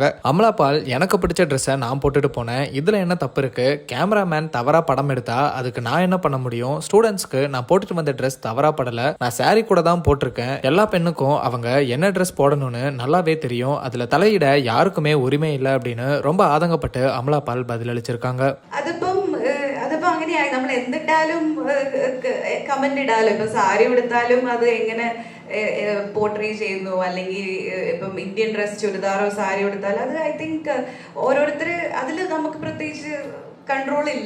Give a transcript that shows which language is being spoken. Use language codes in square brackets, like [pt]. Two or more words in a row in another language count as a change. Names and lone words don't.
[ta] அமலா பால், எனக்கு பிடிச்ச ட்ரெஸ்ஸை நான் போட்டுட்டு போனேன், இதுல என்ன தப்பு இருக்கு? கேமராமேன் தவறா படம் எடுத்தா அதுக்கு நான் என்ன பண்ண முடியும்? ஸ்டூடெண்ட்ஸ்க்கு நான் போட்டுட்டு வந்த ட்ரெஸ் தவறா படல, நான் சாரி கூட தான் போட்டிருக்கேன். எல்லா பெண்ணுக்கும் அவங்க என்ன ட்ரெஸ் போடணும்னு நல்லாவே தெரியும், அதுல தலையிட யாருக்குமே உரிமை இல்லை அப்படின்னு ரொம்ப ஆதங்கப்பட்டு அமலா பால் பதிலளிச்சிருக்காங்க. [ml] അതിപ്പോ അങ്ങനെയായി. നമ്മൾ എന്തിട്ടാലും കമന്റ് ഇടാലോ. ഇപ്പൊ സാരി ഉടുത്താലും അത് എങ്ങനെ പോർട്രേ ചെയ്യുന്നു, അല്ലെങ്കിൽ ഇപ്പം [en] Indian dress [ml] ചുരിദാറോ സാരി ഉടുത്താലും അത് [en] I think [ml] ഓരോരുത്തർ അതിൽ നമുക്ക് പ്രത്യേകിച്ച് കൺട്രോൾ ഇല്ല.